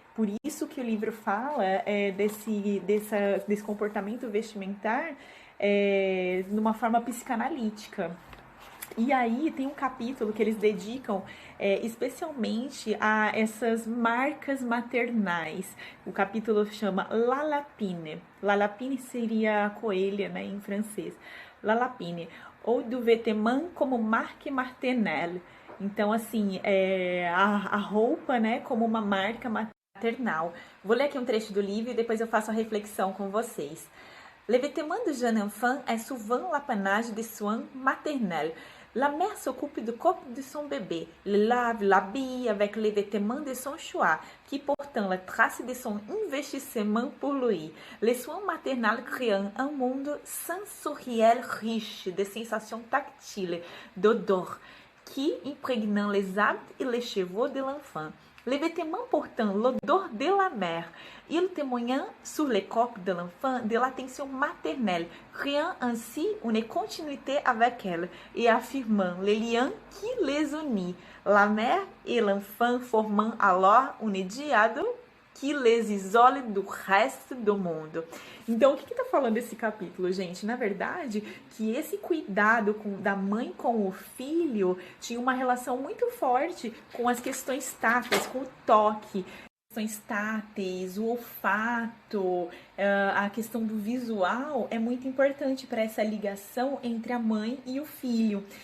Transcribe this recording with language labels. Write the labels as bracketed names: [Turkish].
[Portuguese] Por isso que o livro fala desse comportamento vestimentar numa forma psicanalítica. E aí tem um capítulo que eles dedicam especialmente a essas marcas maternais. O capítulo chama La Lapine. La Lapine seria a coelha, né, em francês. [French] La Lapine. Ou du vêtement como marque maternelle. [Portuguese] Então, assim, a roupa, né, como uma marca maternal. Vou ler aqui um trecho do livro e depois eu faço a reflexão com vocês. [French] Le vêtement du jeune enfant est souvent l'apanage des soins maternels. La mère s'occupe du corps de son bébé, le lave, l'habille avec les vêtements de son choix, qui portant la trace de son investissement pour lui. Les soins maternels créent un monde sensoriel riche de sensations tactiles, d'odeurs, qui imprègnent les habits et les cheveux de l'enfant. Les vêtements portant l'odeur de la mère, ils témoignent sur le corps de l'enfant de l'attention maternelle, créant ainsi une continuité avec elle et affirmant les liens qui les unissent. La mère et l'enfant formant alors un diade que les isole [Portuguese] do resto do mundo. Então, o que está falando esse capítulo, gente? Na verdade, que esse cuidado da mãe com o filho tinha uma relação muito forte com as questões táteis, com o toque, questões táteis, o olfato, a questão do visual é muito importante para essa ligação entre a mãe e o filho.